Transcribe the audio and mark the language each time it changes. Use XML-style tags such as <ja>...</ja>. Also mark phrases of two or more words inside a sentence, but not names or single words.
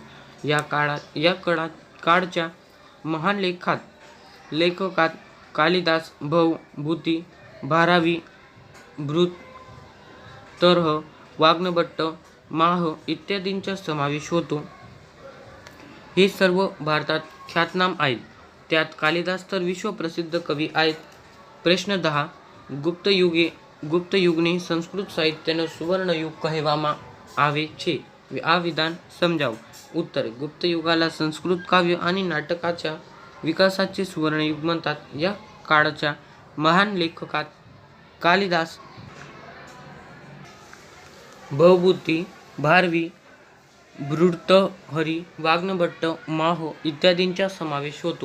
<mr>या काळच्या महान लेखकात कालिदास, भव, भूती, भारवी, भर्तृहर, वाग्भट्ट, माह इत्यादींचा समावेश होतो. हे सर्व भारतात ख्यातनाम आहेत. त्यात कालिदास तर विश्वप्रसिद्ध कवी आहेत. प्रश्न 10.</mr> <gu>ગુપ્ત યુગને સંસ્કૃત સાહિત્યનો સુવર્ણયુગ કહેવામાં આવે છે. આ વિધાન સમજાવો.</gu> <mr>उत्तर. गुप्त युगाला संस्कृत काव्य आणि नाटकाच्या विकासाचे सुवर्णयुग म्हणतात. या काळच्या महान लेखकात कालिदास, भवभूती, भारवी, भर्तृहरी, वाग्भट्ट, माह इत्यादींचा समावेश होतो.</mr>